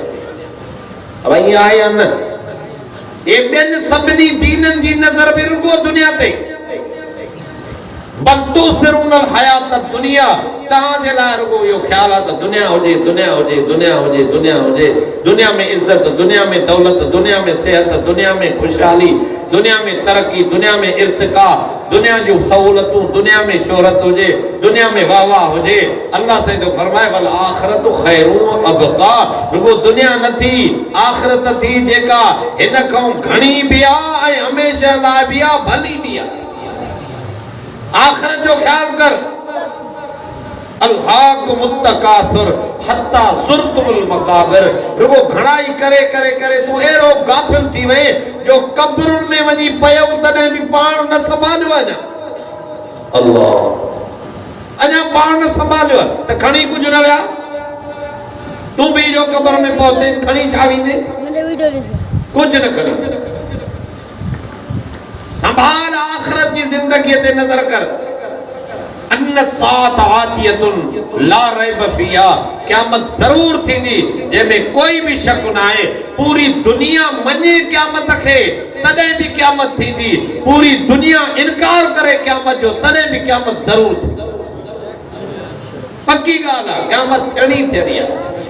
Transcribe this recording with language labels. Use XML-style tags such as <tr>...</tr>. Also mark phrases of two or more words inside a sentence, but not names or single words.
<sd>अब ईअं आहे या न, ये ॿियनि सभिनी दीननि जी नज़र बि रुगो दुनिया ते।</sd> <ar>بل تؤثرون الحياة الدنيا,</ar> <sd>तव्हांजे लाइ रुगो इहो ख़्यालु आहे त दुनिया हुजे, दुनिया हुजे, दुनिया हुजे, दुनिया हुजे, दुनिया में इज़त, दुनिया में दौलत, दुनिया में सेहत, दुनिया में खुशहाली, दुनिया में तरक्की, दुनिया में इर्तिका, दुनिया जूं सहूलतूं, दुनिया में शोहरत हुजे, दुनिया में वाह वाह हुजे। अल्लाह से तो फरमाए</sd> <ar>والآخرة خير وأبقى,</ar> <sd>रुगो दुनिया न थी, आखिरत थी जेका हिन खां घणी बि आहे ऐं हमेशह लाइ बि आहे, भली बि आहे। आखिरत जो ख्याल कर।</sd> <ar>ألهاكم التكاثر حتى زرتم المقابر,</ar> <sd>रुगो घणाई करे करे करे तूं अहिड़ो गाफ़िल थी वए जो कब्रुनि में वञी पयो तॾहिं बि पाण न संभालियो। अञा पाण न संभालियो त खणी कुझु न विया। तूं बि जो कब्र में पहुते खणी छा वेंदे? कुझु न खणी। संभाल आखिरत जी ज़िंदगीअ ते नज़र कर।</sd> <ar>إن الساعة آتية لا ريب فيها,</ar> <sd>क़यामत ज़रूर थींदी जंहिंमें कोई भी शक न आहे। पूरी दुनिया मञे क़यामत खे तॾहिं बि क़यामत थींदी, पूरी दुनिया इनकार करे क़यामत जो तॾहिं बि क़यामत ज़रूर थींदी। पक्की ॻाल्हि आहे, क़यामत थियणी थियणी आहे।</sd>